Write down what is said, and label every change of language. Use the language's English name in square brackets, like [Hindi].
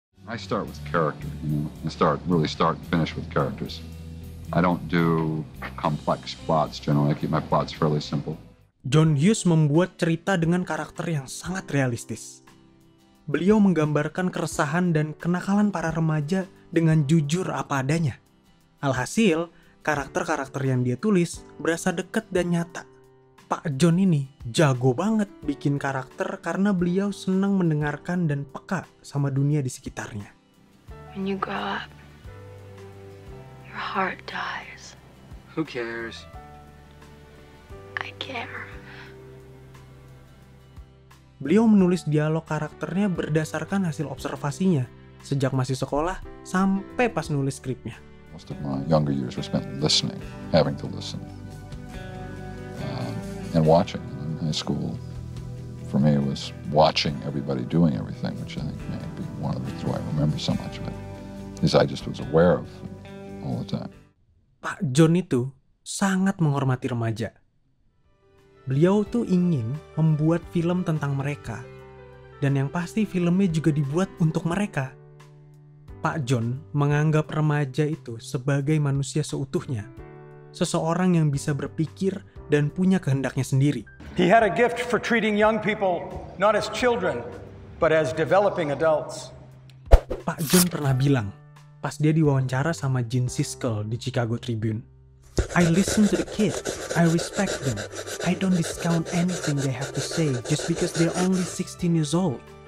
[English] I start with character, I really start and finish with characters. I don't do complex plots generally. I keep my plots fairly simple. [Indonesian] John Hughes membuat cerita dengan karakter yang sangat realistis. Beliau menggambarkan keresahan dan kenakalan para remaja dengan jujur apa adanya. Alhasil, karakter-karakter yang dia tulis berasa dekat dan nyata. Pak John ini jago banget bikin karakter karena beliau senang mendengarkan dan peka sama dunia di sekitarnya. [English] When you grow up, your heart dies. Who cares? I care. [Indonesian] Beliau menulis dialog karakternya berdasarkan hasil observasinya sejak masih sekolah sampai pas nulis skripnya. [English] Most of my younger years were spent listening, having to listen, and watching. In high school, for me, it was watching everybody doing everything, which I think may be one of the reasons why I remember so much of it, is I just was aware of it all the time. [Indonesian] Pak John itu sangat menghormati remaja. Beliau tuh ingin membuat film tentang mereka. Dan yang pasti filmnya juga dibuat untuk mereka. Pak John menganggap remaja itu sebagai manusia seutuhnya. Seseorang yang bisa berpikir dan punya kehendaknya sendiri. [English] He had a gift for treating young people not as children, but as developing adults. [Indonesian] Pak John pernah bilang, pas dia diwawancara sama Gene Siskel di Chicago Tribune. [English] I listen to the kids. I respect them. I don't discount anything they have to say just because they're only 16 years old.